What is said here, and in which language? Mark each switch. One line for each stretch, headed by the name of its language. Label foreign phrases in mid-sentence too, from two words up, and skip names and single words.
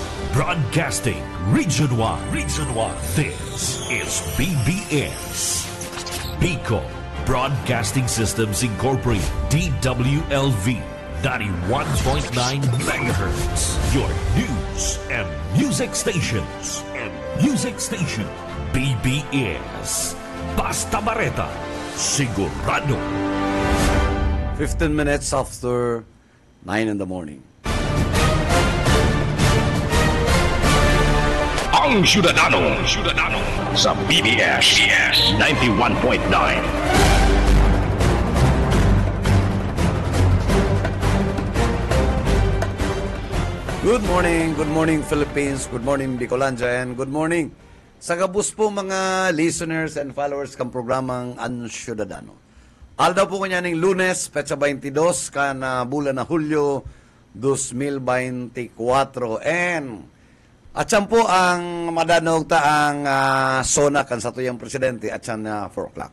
English: Broadcasting Region 1. Region 1. This is BBS. Bicol Broadcasting Systems Incorporated. DWLV 91.9 MHz. Your news and music stations. BBS. Basta Bareta. Sigurado. 15 minutes after 9 in the morning.
Bikol: Ang Syudadano sa BBS 91.9.
English: Good morning Philippines, good morning Bicolandia, and good morning
Bikol: sa gabus po mga
English: listeners and followers ng programang Ang Syudadano.
Bikol: Aldaw po kanya ng Lunes, petsa 22, kana bulan na Hulyo 2024, and at yan po ang madanog taang sona kan sa tuyang presidente at yan 4 o'clock.